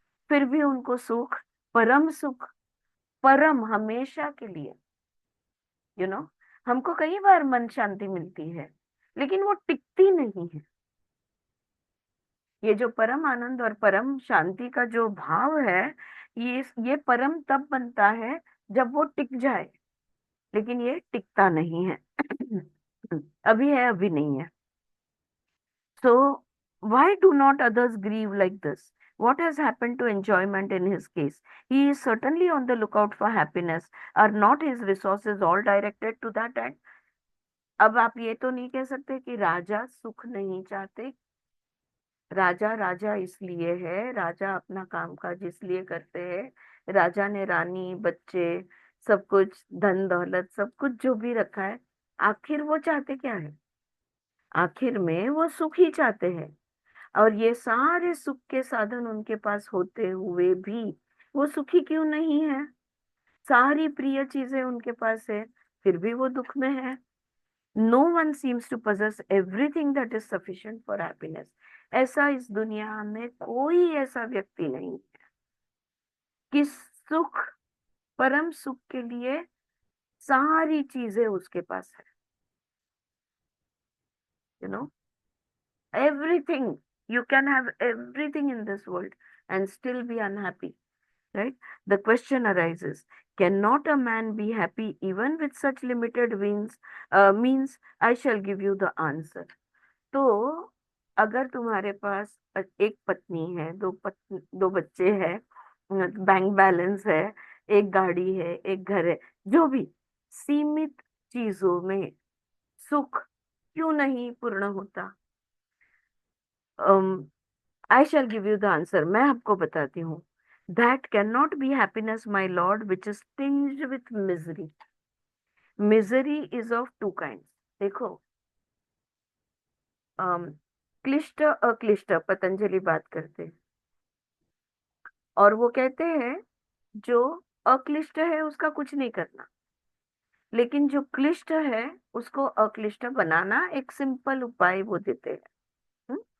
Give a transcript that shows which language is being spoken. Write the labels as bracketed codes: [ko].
[hi] फिर भी उनको सुख, परम सुख, परम, हमेशा के लिए, हमको कई बार मन शांति मिलती है, लेकिन वो टिकती नहीं है. ये जो परम आनंद और परम शांति का जो भाव है, ये परम तब बनता है जब वो टिक जाए, लेकिन ये टिकता नहीं है. अभी है, अभी नहीं है. [en] So why do not others grieve like this? What has happened to enjoyment in his case? He is certainly on the lookout for happiness. Are not his resources all directed to that end? [hi] अब आप ये तो नहीं कह सकते कि राजा सुख नहीं चाहते. राजा राजा इसलिए है, राजा अपना कामकाज इसलिए करते हैं. राजा ने रानी, बच्चे, सब कुछ, धन दौलत, सब कुछ जो भी रखा है, आखिर वो चाहते क्या है? आखिर में वो सुख ही चाहते हैं. और ये सारे सुख के साधन उनके पास होते हुए भी वो सुखी क्यों नहीं है? सारी प्रिय चीजें उनके पास है, फिर भी वो दुख में है. [en] No one seems to possess everything that is sufficient for happiness. [hi] ऐसा इस दुनिया में कोई ऐसा व्यक्ति नहीं है कि सुख, परम सुख के लिए सारी चीजें उसके पास है. [en] You know, everything. You can have everything in this world and still be unhappy, right? The question arises, cannot a man be happy even with such limited means? I shall give you the answer. [hi] तो अगर तुम्हारे पास एक पत्नी है, दो बच्चे हैं, bank balance है, एक गाड़ी है, एक घर है, जो भी सीमित चीजों में सुख क्यों नहीं पूर्ण होता? [en] I shall give you the answer. [hi] मैं आपको बताती हूँ. [en] That cannot be happiness, my lord, which is tinged with misery. Misery is of two kinds. [hi] देखो, क्लिष्ट अक्लिष्ट पतंजलि बात करते हैं, और वो कहते हैं जो अक्लिष्ट है उसका कुछ नहीं करना, लेकिन जो क्लिष्ट है उसको अक्लिष्ट बनाना एक सिंपल उपाय वो देते हैं.